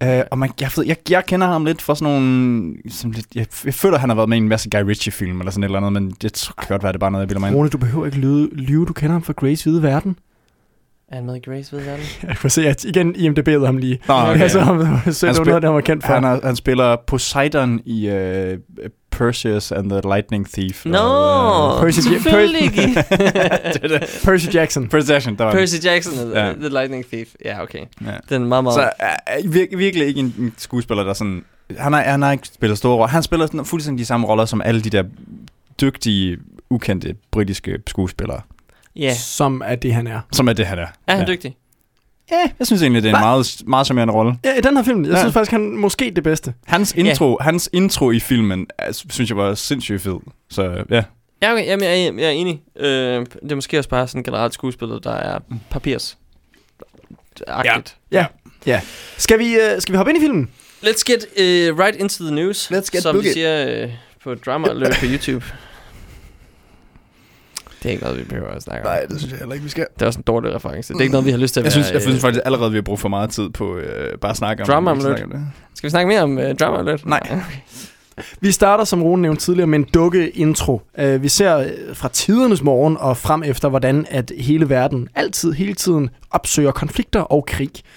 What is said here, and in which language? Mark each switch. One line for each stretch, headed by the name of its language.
Danish: Og man, jeg kender ham lidt fra sådan nogle... Sådan lidt, jeg føler, at han har været med i en masse Guy Ritchie-film eller sådan et eller andet, men det kan godt være, det bare noget, jeg bilder mig ind. Du behøver ikke lyve, du kender ham fra Grace Hvide Verden. Er han med i Grace Hvide Verden? Jeg kan se, at igen IMDb'ede ham lige. Nå, okay. Altså, han var noget, han var kendt for. Han spiller Poseidon i...
English: Perseus and the Lightning Thief.
Danish: No, selvfølgelig. Percy Jackson. Percy Jackson, the Lightning Thief. Ja, yeah, okay.
English: Yeah.
Danish: Den meget, meget... Så virkelig ikke en skuespiller, der sådan... Han har ikke spillet store roller. Han spiller sådan, fuldstændig de samme roller, som alle de der dygtige, ukendte britiske skuespillere. Ja. Yeah. Som er det, han er. Er han dygtig? Ja, jeg synes egentlig, det er en meget, meget charmerende rolle. Ja, i den her film. Jeg synes faktisk, han måske det bedste. Hans intro, hans intro i filmen, synes jeg var sindssygt fed. Så ja. Ja, okay. Jamen, jeg er enig. Det er måske også bare sådan generelt skuespiller, der er papirs. Ja. Skal vi hoppe ind i filmen?
English: Let's get right into the news. Let's get
Danish: som vi siger på drama løb på YouTube. Det er ikke noget, vi behøver at snakke om. Nej, det synes jeg heller ikke, vi skal. Det er også en dårlig reference. Det er ikke noget, vi har lyst til at Jeg synes faktisk allerede, vi har brugt for meget tid på bare at snakke drama om det. Skal vi snakke mere om drama alert? Nej. Vi starter, som Rune nævnte tidligere, med en dukke intro. Vi ser fra tidernes morgen og frem efter, hvordan at hele verden altid, hele tiden opsøger konflikter og krig.